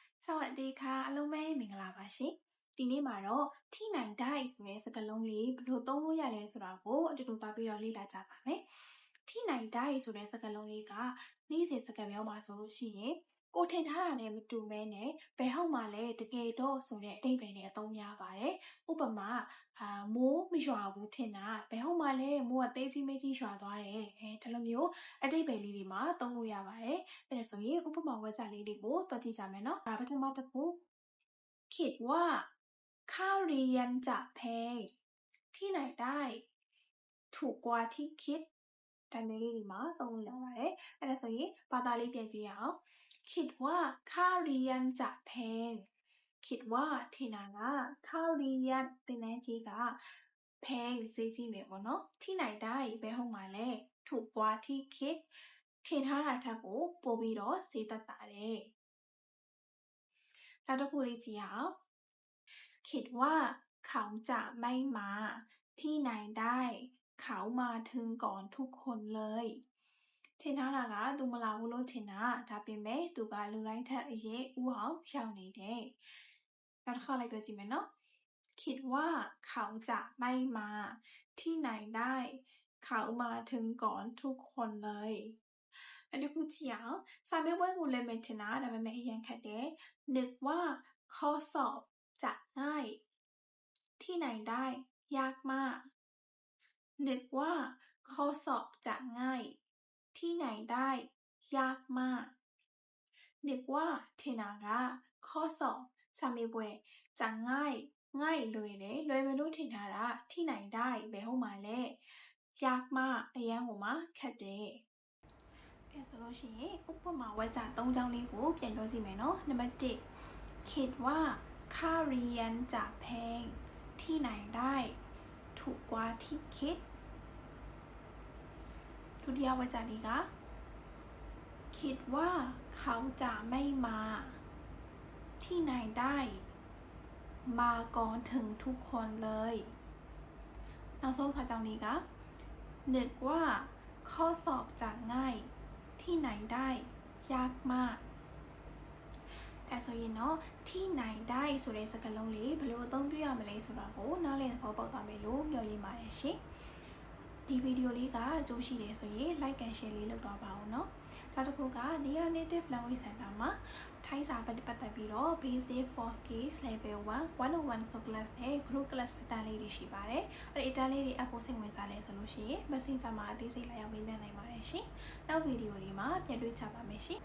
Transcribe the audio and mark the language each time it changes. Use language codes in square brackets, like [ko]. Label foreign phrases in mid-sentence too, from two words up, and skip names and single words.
[th] วัสดีค่ะ [my] အားလုံးပဲမင်္ဂလာပါရှင်ဒီနေ့မှာတော့ထိနိုင်တိုက်ဆိုတဲ့စကားလုံးလေးဘယ်လိုသုံးလို့ရလဲဆိုတာကိုအတူတူသွားပြီးတော့လေ့လာကြပါမယ်ထိနိုင်တိုက်ဆိုတဲ့စကားလုံးလေးကနေ့စဉ်စကားပြောမှာဆို လို့ရှိရင်ကိုထင်ထားတာနဲ့မတူမဲနဲ့ဘယ်ဟုတ်မှလဲတကယ်တော့ဆိုတဲ့အဓိပ္ပာယ်နဲ့အသုံးများပါတယ်ဥပမာမိုးမရွာဘူးထင်တာဘယ်ဟုတ်မှလဲမိုးကသေးကြီး မေးကြီးရွာသွားတယ်ဒီလိုမျိုးအဓိပ္ပာယ်လေးတွေမှာသုံးလို့ရပါတယ်အဲ့ဒါဆိုရင်ဥပမာဝါကျလေးတွေကိုတွက်ကြည့်ကြမယ်နော်ပထမ တစ်ခု [th] คิดว่าค่าเรียนจะแพงที่ไหนได้ถูกกว่าที่คิด [my] ဒါမျိုးလေးတွေမှာသုံးလို့ရပါတယ်အဲ့ဒါဆိုရင်ဘာသာလေးပြန်ကြည့်ရအောင် [th] คิดว่าค่าเรียนจะแพงคิดว่า [my] ထင်တာကค่าเรียนသင်တန်းကြီးကแพงဈေးကြီးမယ်ပေါ့နော် [th] ที่ไหนได้ [my] ဘယ်ဟုတ်မှာလဲ [th] ถูกกว่าที่คิด [my] ထင်ထားတာထက်ကိုပိုပြီးတော့ဈေးသက်သာတယ် နောက်တစ်ခုလေးကြည့်ရအောင် [th] คิดว่าเขาจะไม่มาที่ไหนได้เขามาถึงก่อนทุกคนเลย [my] ထင်ထားတာကသူမလာဘူးလို့ထင်တာဒါပေမဲ့သူကလူတိုင်းထက်အရေးဦးအောင်ရောက် [th] နေတယ်နောက်တစ်ခါလိုက်ပြောကြည့်မယ်နော်คิดว่าเขาจะไม่มาที่ไหนได้เขามาถึงก่อนทุกคนเลยอันนี้คือจริงอ่ะ [my] စာမေးပွဲကို လည်းမထင်တာဒါပေမဲ့အရင်ခက်တယ် [th] นึกว่าข้อสอบจะง่ายที่ไหนได้ยากมากนึกว่าข้อส อบจะง่ายที่ไหนได้ยากมาก [my] นึกว่าထင်တာကข้อสอบစာမေးပွဲ [th] จะง่าย [my] လွယ်တယ်လွယ်မယ်လို့ထင်ထားတာ [th] ที่ไหนได้ [my] ဘယ်ဟုတ်မှာလဲ [th] ยากมาก [my] အရန်ဟိုမှာခက်တယ်အဲ့ဆိုလို့ရှိရင်ဥပမာဝါကျ၃ချောင်းလေးကိုပြန်ပြောကြည့်မယ်နော်နံပါတ်1 [th] คิดว่าค่าเรียนจะแพงที่ไหนได้ถูกกว่าที่คิด [my] ဒုတိယဝါကျလေးက [th] คิดว่าเขาจะไม่มาที่ไหนได้มาก่อนถึงทุกคนเลย [my] နောက်ဆုံးစာကြောင်းလေးက [th] นึกว่าข้อสอบ จะง่ายที่ไหนได้ยากมาก [my] ဒါဆိုရင်တော့ [th] ที่ไหนได้ [my] ဆိုတဲ့စကားလုံးလေးဘယ်လိုအသုံးပြုရ မလဲဆိုတာကိုနားလည်သဘောပေါက်သွားမယ်လို့မျှော်လင့်ပါတယ်ရှင်ဒီဗီဒီယိုလေးကအကျိုးရှိတယ်ဆိုရင် [en] like and share [my] လေးလုပ်သွားပါဦးเนาะနောက်တစ်ခုက Near Native Language Center မှာထိုင်းစာပတ်သက်ပြီးတော့ Basic for Skills Level 1 101 ဆို class နဲ့ [en] group class [my] အတန်းလေးတွေရှိပါတယ်အဲ့ဒီအတန်းလေးတွေအဖို့စိတ်ဝင်စားလဲဆိုလို့ရှိရင် Messenger မှာအသေးစိတ်လာရောက်မေးမြန်းနိုင်ပါတယ်ရှင်နောက်ဗီဒီယိုလေးမှာပြန်တွေ့ကြပါမယ်ရှင်